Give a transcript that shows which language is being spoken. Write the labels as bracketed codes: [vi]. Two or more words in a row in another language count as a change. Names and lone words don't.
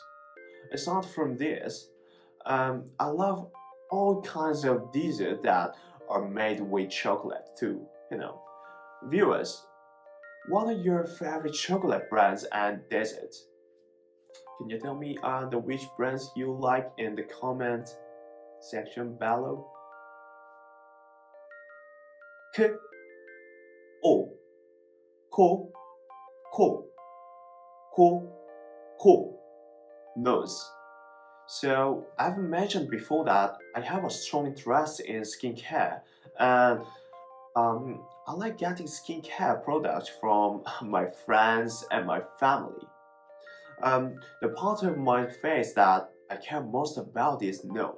[en] Aside from this, I love all kinds of desserts that are made with chocolate too. Viewers, what are your favorite chocolate brands and desserts? Can you tell me which brands you like in the comment section below? [ko] K, O, ko, ko, ko, ko, [en] nose. So I've mentioned before that I have a strong interest in skincare, and I like getting skincare products from my friends and my family. The part of my face that I care most about is nose.